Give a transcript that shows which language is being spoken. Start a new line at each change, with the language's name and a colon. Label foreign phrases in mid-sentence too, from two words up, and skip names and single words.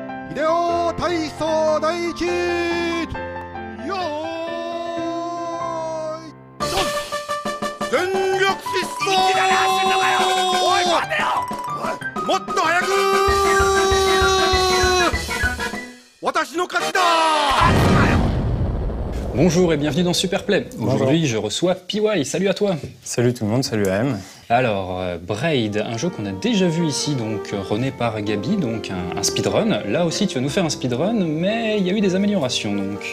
Japanese: 秀夫体操第一よーいドン全力疾走おい待てよもっと早く私の勝ちだ。
French: Bonjour et bienvenue dans Superplay. Aujourd'hui, je reçois PY. Salut à toi. Salut tout le monde, salut AM. Alors, Braid, un jeu qu'on a déjà vu ici, donc rené par Gabi, donc un speedrun. Là aussi, tu vas nous faire un speedrun, mais il y a eu des améliorations, donc.